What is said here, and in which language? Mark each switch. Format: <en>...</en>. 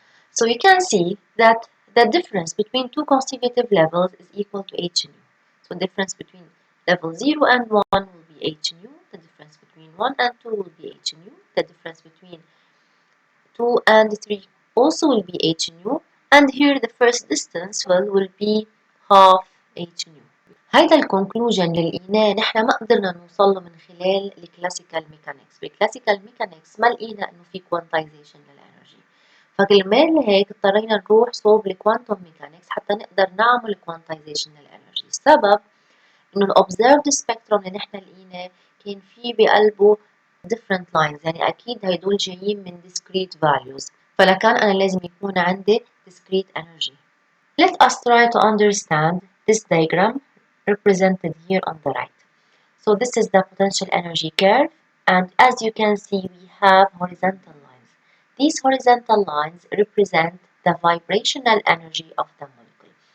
<en>So you can see that the difference between two consecutive levels is equal to h nu. So the difference between level 0 and 1 will be h nu. The difference between 1 and 2 will be h nu. The difference between 2 and 3 also will be h nu. And here the first distance will be half h nu.</en> <ar>هيدا الكونكلوجن اللي لقيناه نحن ما قدرنا نوصل له من خلال الكلاسيكال ميكانكس. بالكلاسيكال ميكانكس ما لقينا انه في كوانتايزيشن للانرجي، فكرمال هيك اضطرينا نروح صوب الكوانتم ميكانكس حتى نقدر نعمل كوانتايزيشن للانرجي. السبب انه الاوبزرفد سبيكتروم اللي نحن لقيناه كان فيه بقلبه</ar> <en>different lines،</en> <ar>يعني اكيد هيدول جايين من discrete values، فلكان انا لازم يكون عندي discrete energy.</ar> <en>Let us try to understand this diagram represented here on the right. So this is the potential energy curve, and as you can see we have horizontal lines. These horizontal lines represent the vibrational energy of the molecule.</en>